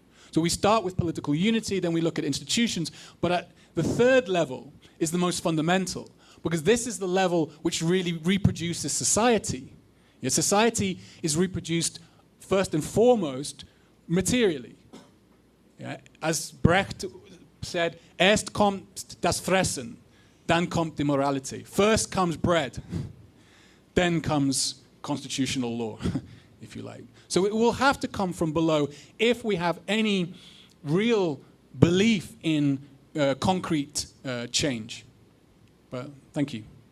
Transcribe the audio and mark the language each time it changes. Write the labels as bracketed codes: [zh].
[en] So we start with political unity, then we look at institutions, but at the third level is the most fundamental, because this is the level which really reproduces society. Society is reproduced first and foremost materially. As Brecht said, [de] erst kommt das Fressen, dann kommt die Morality. [en] First comes bread, then comes constitutional law, if you like. So it will have to come from below if we have any real belief in concrete change. But thank you.